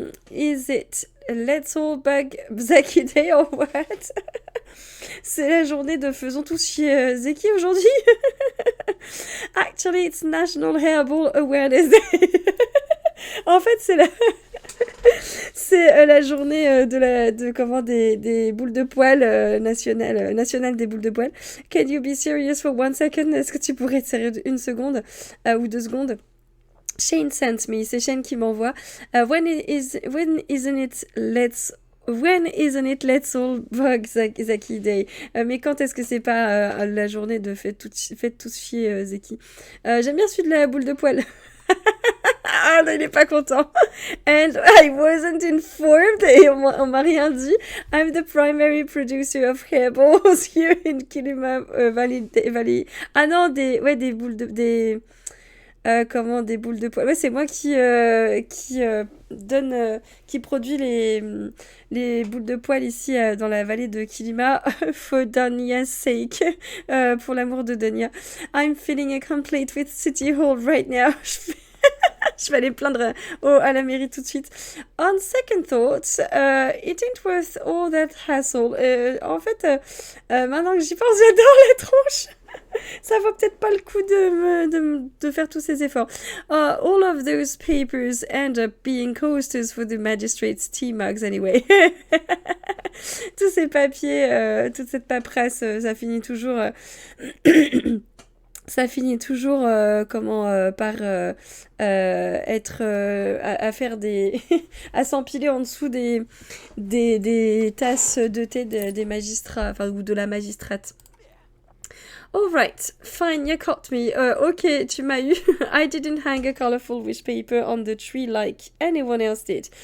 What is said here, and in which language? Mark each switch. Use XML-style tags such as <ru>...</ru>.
<en>Is it Let's All Bug Zaki Day or what?</en> <fr>C'est la journée de faisons tous chier Zeki aujourd'hui.</fr> <en>Actually, it's National Hairball Awareness Day.</en> <fr>En fait, c'est la journée des boules de poil nationale des boules de poil.</fr> <en>Can you be serious for 1 second?</en> <fr>Est-ce que tu pourrais être sérieux une seconde ou 2 secondes?</fr> <en>Shane sent me,</en> <fr>c'est Shane qui m'envoie.</fr> <en>When isn't it Let's All Bug Zaki Day?</en> <fr>Mais quand est-ce que c'est pas la journée de faites tous chier Zeki? J'aime bien celui de la boule de poil. Ah, non, il est pas content.</fr> <en>And I wasn't informed.</en> <fr>Et on m'a rien dit.</fr> <en>I'm the primary producer of hairballs here in Kilima Valley.</en> <fr>Ah non, des boules de... des boules de poil. Ouais, c'est moi qui produit les boules de poil ici dans la vallée de Kilima</fr> <en>for Dania's sake.</en> <fr>Pour l'amour de Dania.</fr> <en>I'm feeling incomplete with City Hall right now.</en> <fr>Je vais aller plaindre à la mairie tout de suite.</fr> <en>On second thoughts, it ain't worth all that hassle.</en> <fr>En fait, maintenant que j'y pense, j'adore la tronche. Ça vaut peut-être pas le coup de faire tous ces efforts.</fr> <en>All of those papers end up being coasters for the magistrate's tea mugs anyway.</en> <fr>Tous ces papiers, toute cette paperasse, ça finit toujours... ça finit toujours par être à faire des à s'empiler en dessous des tasses de thé des magistrats, enfin, ou de la magistrate.</fr> <en>Alright, fine, you caught me. Ok,</en> <fr>tu m'as eu.</fr> <en>I didn't hang a colorful wish paper on the tree like anyone else did.</en>